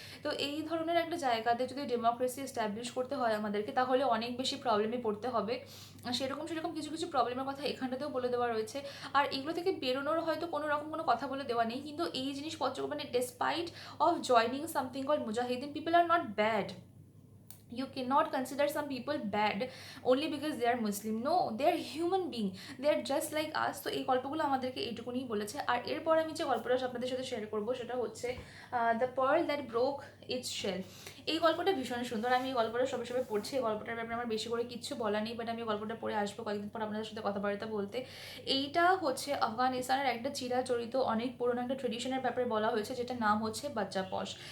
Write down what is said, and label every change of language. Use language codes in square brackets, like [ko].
[bn] তো এই ধরনের একটা জায়গাতে যদি ডেমোক্রেসি এস্টাবলিশ করতে হয় আমাদেরকে, তাহলে অনেক বেশি প্রবলেমে পড়তে হবে। সেরকম কিছু কিছু প্রবলেমের কথা এখানটাতেও বলে দেওয়া রয়েছে। আর এগুলো থেকে বেরোনোর হয়তো কোনো রকম কোনো কথা বলে দেওয়া নেই, কিন্তু এই জিনিসপত্র মানে [en] Despite of joining something call mujahideen, people are not bad. You cannot consider some people bad only because they are Muslim. No, they are human being, they are just like us. [bn] তো এই গল্পগুলো আমাদেরকে এইটুকুনি বলেছে। আর এরপর আমি যে গল্পটা আপনাদের সাথে শেয়ার করবো সেটা হচ্ছে the pearl that broke it's shell. এই গল্পটা ভীষণ সুন্দর। আমি এই গল্পটা সবে সবে পড়ছি। এই গল্পটার ব্যাপারে আমার বেশি করে কিচ্ছু বলা নেই, বাট আমি গল্পটা পড়ে আসবো কয়েকদিন পর আপনাদের সাথে কথাবার্তা বলতে। এইটা হচ্ছে আফগানিস্তানের একটা চিরাচরিত অনেক পুরোনো একটা ট্রেডিশনের ব্যাপারে বলা হয়েছে, যেটা নাম হচ্ছে বাচ্চা পশ।